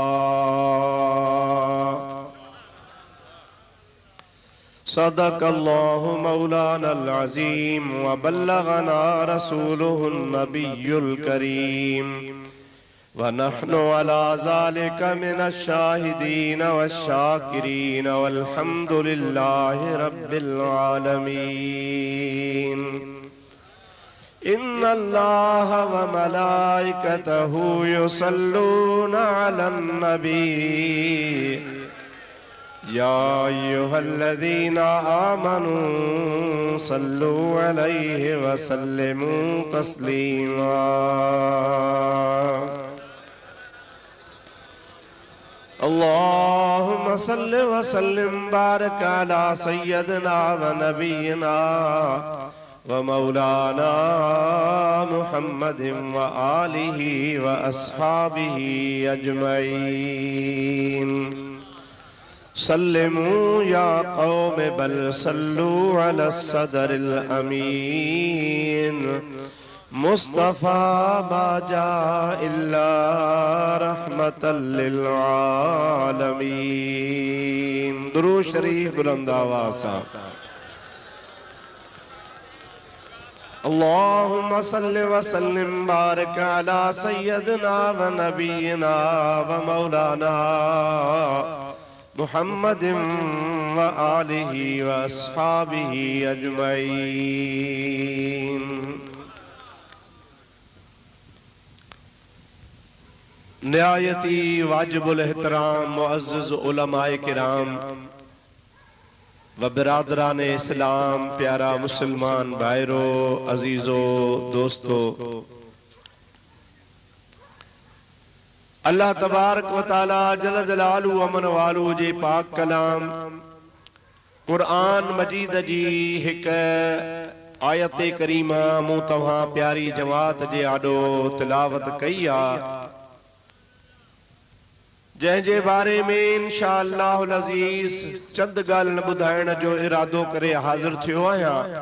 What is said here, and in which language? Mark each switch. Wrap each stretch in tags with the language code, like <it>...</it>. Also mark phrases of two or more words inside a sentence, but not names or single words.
<ar>صدق الله مولانا العظيم وبلغنا رسوله النبي الكريم ونحن على ذلك من الشاهدين والشاكرين والحمد لله رب العالمين. إن الله وملائكته يصلون على النبي يا أيها الذين آمنوا صلوا عليه وسلموا تسليما. اللهم صل وسلم بارك على سيدنا ونبينا ومولانا محمد وآله وأصحابه أجمعين. سلموا يا قوم بل صلوا على صدر الأمين مصطفى باجا إلا رحمة للعالمين.</ar> <ur>درود شریف بلند آواز سے.</ur> <ar>اللهم صل وسلم بارك على سيدنا ونبينا ومولانا محمد وآله وأصحابه أجمعين.</ar> <sd>निहायती वाजिबुल एहतराम मुअज़्ज़िज़ उलमाए किराम व बिरादरान इस्लाम, प्यारा मुसलमान भाइरो, अजीजो, दोस्तो,</sd> <ar>الله تبارك وتعالى جل جلاله</ar> <sd>अमन वालू जे पाक कलाम कुरान मजीद जी हिक आयत करीमा मूं तव्हां प्यारी जमात जे आॾो तिलावत कई आ, जंहिंजे बारे में</sd> <ar>إن شاء الله العزيز</ar> <sd>चंद ॻाल्हि ॿुधाइण जो इरादो करे हाज़िर थियो आहियां।</sd>